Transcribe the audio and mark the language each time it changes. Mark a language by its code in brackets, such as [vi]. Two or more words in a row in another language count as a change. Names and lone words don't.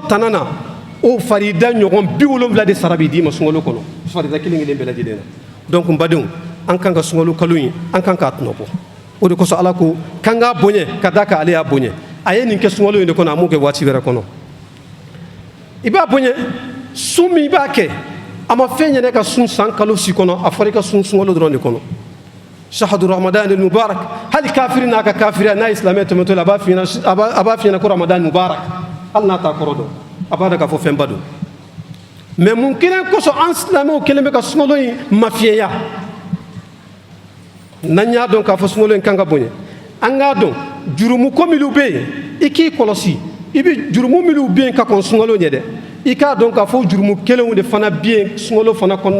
[bm] tana na o farida ɲɔgɔn 70 de sara bɛ d'i ma sunkalo kɔnɔ farida kelen kelen bɛɛ lajɛlen na donc n badenw an kan ka sunkalo kalo in an kan k'a tɔnɔ bɔ o de kosɔn ala ko k'an k'a boɲɛ ka d'a kan ale y'a boɲɛ a ye nin kɛ sunkalo in de kɔnɔ a m'o kɛ waati wɛrɛ kɔnɔ i b'a boɲɛ sun min i b'a kɛ a ma fɛn ɲɛnɛ ka sun san kalo si kɔnɔ a fɔra i ka sun sunkalo dɔrɔn de kɔnɔ [ar] شهر رمضان مبارك [bm] hali kafiri n'a ka kafiriya n'a ye silamɛ tɛmɛtɔ la a b'a f'i ɲɛna ko [ar] رمضان مبارك [bm] hali n'a t'a kɔrɔ dɔn a b'a dɔn k'a fɔ fɛnba don mais mun kelen kosɔn an silamɛw kelen bɛ ka sunkalo in mafiyɛya n'an y'a dɔn k'a fɔ sunkalo in kan ka bonya an k'a dɔn jurumu ko minnu bɛ yen i k'i kɔlɔsi i bɛ jurumu minnu bɛ yen ka kɔn sunkalo ɲɛ dɛ i k'a dɔn k'a fɔ jurumu kelenw de fana bɛ yen sunkalo fana kɔnɔna